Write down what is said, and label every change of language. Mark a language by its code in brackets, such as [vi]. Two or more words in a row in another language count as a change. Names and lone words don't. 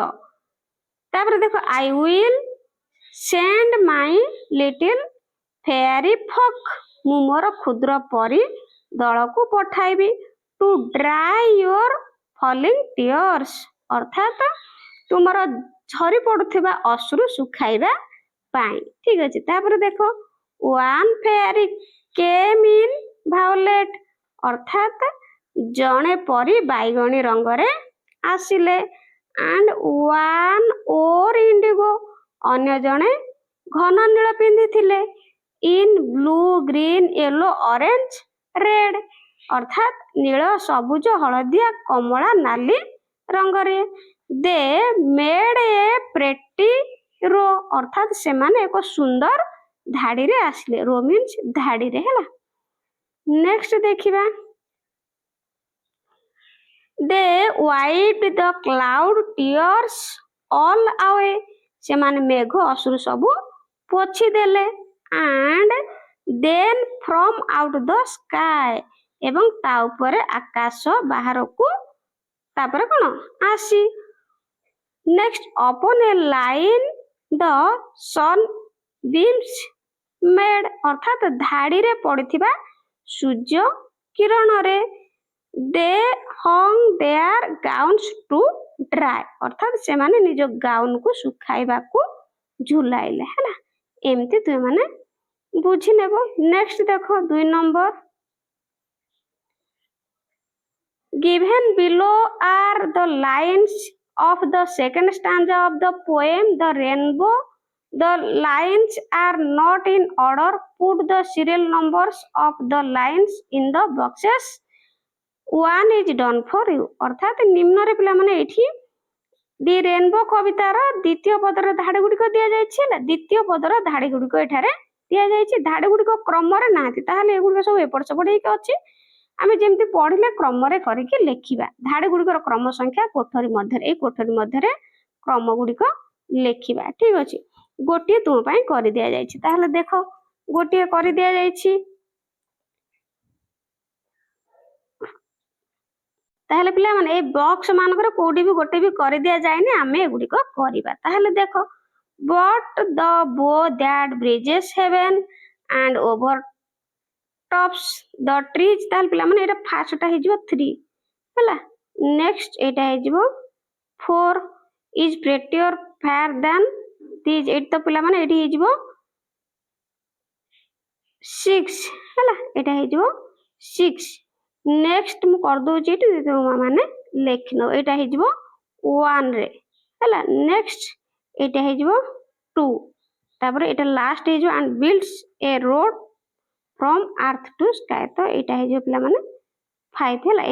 [or] ତାପରେ ଦେଖ [en] I will send my little fairy folk [or] ମୁଁ ମୋର କ୍ଷୁଦ୍ର ପରୀ ଦଳକୁ ପଠାଇବି [en] to dry your falling tears [or] ଅର୍ଥାତ୍ ତୁମର ଝରି ପଡୁଥିବା ଅଶ୍ରୁ ଶୁଖାଇବା ପାଇଁ। ଠିକ ଅଛି। ତାପରେ ଦେଖ [en] one fairy came in violet [or] ଅର୍ଥାତ୍ ଜଣେ ପରୀ ବାଇଗଣୀ ରଙ୍ଗରେ ଆସିଲେ [en] and one or [or] ଇଣ୍ଡିଗୋ ଅନ୍ୟ ଜଣେ ଘନ ନୀଳ ପିନ୍ଧିଥିଲେ [en] in blue green yellow orange red [or] ଅର୍ଥାତ୍ ନୀଳ ସବୁଜ ହଳଦିଆ କମଳା ନାଲି ରଙ୍ଗରେ [en] they made a pretty row [or] ଅର୍ଥାତ୍ ସେମାନେ ଏକ ସୁନ୍ଦର ଧାଡିରେ ଆସିଲେ। [en] row means [or] ଧାଡିରେ ହେଲା। ନେକ୍ସଟ ଦେଖିବା [en] they wiped the cloud tears all away [or] ସେମାନେ ମେଘ ଅଶ୍ରୁ ସବୁ [en] ପୋଛିଦେଲେ and then from out the sky [or] ଏବଂ ତା ଉପରେ ଆକାଶ ବାହାରକୁ ତାପରେ କଣ ଆସି ନେକ୍ସଟ [en] upon a line the sun beams made [or] ଅର୍ଥାତ୍ ଧାଡିରେ ପଡିଥିବା ସୂର୍ଯ୍ୟ କିରଣରେ [en] they hung their gowns to dry [or] ଅର୍ଥାତ୍ ସେମାନେ ନିଜ ଗାଉନକୁ ଶୁଖାଇବାକୁ ଝୁଲାଇଲେ ହେଲା। ଏମିତି ତୁମେ ବୁଝି ନେବ। ନେକ୍ସଟ ଦେଖ 2 ନମ୍ବର [en] given below are the lines of the second stanza of the poem the rainbow the lines are not in order put the serial numbers of the lines in the boxes one is done for you [or] ଅର୍ଥାତ୍ ନିମ୍ନରେ ପିଲାମାନେ ଏଠି ଦି ରେନବୋ କବିତାର ଦ୍ୱିତୀୟ ପଦର ଧାଡି ଗୁଡ଼ିକ ଦିଆଯାଇଛି ହେଲା। ଦ୍ୱିତୀୟ ପଦର ଧାଡି ଗୁଡ଼ିକ ଏଠାରେ ଦିଆଯାଇଛି। ଧାଡି ଗୁଡ଼ିକ କ୍ରମରେ ନାହାନ୍ତି ତାହେଲେ ଏଗୁଡ଼ିକ ସବୁ ଏପଟ ସେପଟ ହେଇକି ଅଛି। ଆମେ ଯେମିତି ପଢିଲେ କ୍ରମରେ କରିକି ଲେଖିବା। ଧାଡି ଗୁଡ଼ିକର କ୍ରମ ସଂଖ୍ୟା କୋଠରୀ ମଧ୍ୟରେ ଏଇ କୋଠରୀ ମଧ୍ୟରେ କ୍ରମ ଗୁଡ଼ିକ ଲେଖିବା। ଠିକ ଅଛି। ଗୋଟିଏ ତୁମ ପାଇଁ କରି ଦିଆଯାଇଛି। ତାହେଲେ ଦେଖ ଗୋଟିଏ କରି ଦିଆଯାଇଛି ତାହେଲେ ପିଲାମାନେ ଏଇ ବକ୍ସ ମାନଙ୍କର କୋଉଠି ବି ଗୋଟେ ବି କରି ଦିଆଯାଇନି ଆମେ ଏଗୁଡ଼ିକ କରିବା। ତାହେଲେ ଦେଖ [en] but the bow that bridges heaven and over tops the trees [or] ତାହେଲେ ପିଲାମାନେ ଏଇଟା ଫାର୍ଷ୍ଟଟା ହେଇଯିବ 3 ହେଲା। ନେକ୍ସଟ ଏଇଟା ହେଇଯିବ 4 [en] is prettier fair than these [or] ଏଇଠି ତ ପିଲାମାନେ ଏଇଠି ହେଇଯିବ 6 ହେଲା। ଏଇଟା ହେଇଯିବ 6 ନେକ୍ସଟ ମୁଁ କରିଦଉଛି ଏଠି ମାନେ ଲେଖିନବ ଏଇଟା ହେଇଯିବ 1 ରେ ହେଲା। ନେକ୍ସଟ ଏଇଟା ହେଇଯିବ 2 ତାପରେ ଏଇଟା ଲାଷ୍ଟ ହେଇଯିବ [en] and builds a road from earth to sky [or] ତ ଏଇଟା ହେଇଯିବ ପିଲାମାନେ 5 ହେଲା।